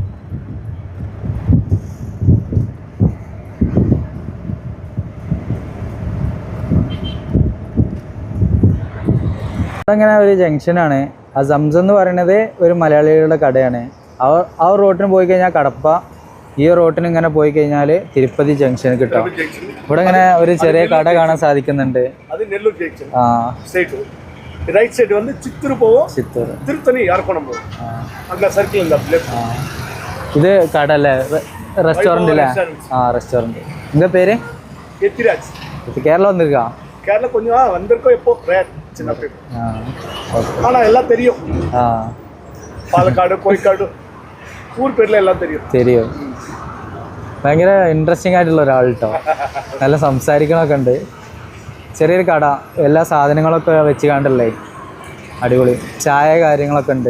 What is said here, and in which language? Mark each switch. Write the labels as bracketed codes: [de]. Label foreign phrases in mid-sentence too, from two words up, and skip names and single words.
[ml] അതങ്ങനെ ഒരു ജംഗ്ഷനാണ്. ആ സംസം എന്ന് പറയുന്നത് ഒരു മലയാളികളുടെ കടയാണ്. ആ റോട്ടിന് പോയി കഴിഞ്ഞാൽ കടപ്പ, ഈ റോട്ടിന് ഇങ്ങനെ പോയി കഴിഞ്ഞാൽ തിരുപ്പതി ജംഗ്ഷൻ കിട്ടും. ഇവിടെ ഇങ്ങനെ ഒരു ചെറിയ കട കാണാൻ സാധിക്കുന്നുണ്ട്. ആ [en] right side [ta] வந்து சித்தூர் போவோம், சித்தூர் திருத்தணி யாழ்ப்பாணம் போவோம். அந்த சர்க்கிள் இந்த லெஃப்ட். இது கடை அല്ലേ, ரெஸ்டாரண்ட் இல்ல? ஆ ரெஸ்டாரண்ட். உங்க பேரு? எத்திராஜ். இப்போ கேரளா வந்திருக்கா? கேரளா கொஞ்சம் வந்திருக்கோம். எப்போ ரேர் சின்ன பேர். ஆனா எல்லாம் தெரியும். [ml] പാലക്കാട്, കോഴിക്കോട് ഊർ പേരിൽ എല്ലാം [ta] தெரியும். [ml] ഭയങ്കര ഇൻട്രസ്റ്റിംഗ് ആയിട്ടുള്ള ഒരാൾ കേട്ടോ. നല്ല സംസാരിക്കണമൊക്കെ ഉണ്ട്. ചെറിയൊരു കട, എല്ലാ സാധനങ്ങളൊക്കെ വെച്ച് കണ്ടല്ലേ, അടിപൊളി. ചായ കാര്യങ്ങളൊക്കെ ഉണ്ട്.